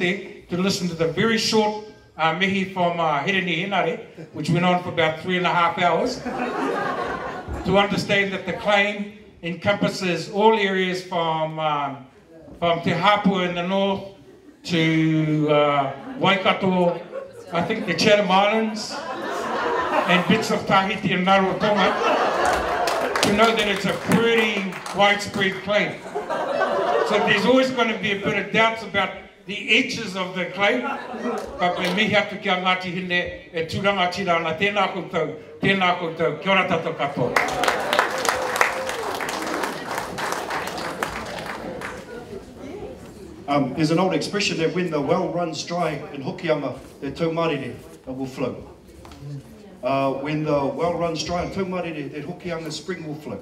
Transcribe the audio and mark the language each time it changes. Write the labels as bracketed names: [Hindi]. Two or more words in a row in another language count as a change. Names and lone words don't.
[English] there to listen to the very short mihi from Hireni Hinare, which went on for about 3.5 hours, to understand that the claim encompasses all areas from Te Hapua in the north to Waikato, I think the Chatham Islands, and bits of Tahiti and Rarotonga, to know that it's a pretty widespread claim. So there's always going to be a bit of doubts about the edges of the claim, but [Māori] me mihi atu ki a Ngāti Hine e tūranga tira ana tēnā koutou, kia ora tātou katoa. [English] There's an old expression that when the well runs dry in Hokianga, the taumarere will flow. When the well runs dry in taumarere, the Hokianga spring will flow.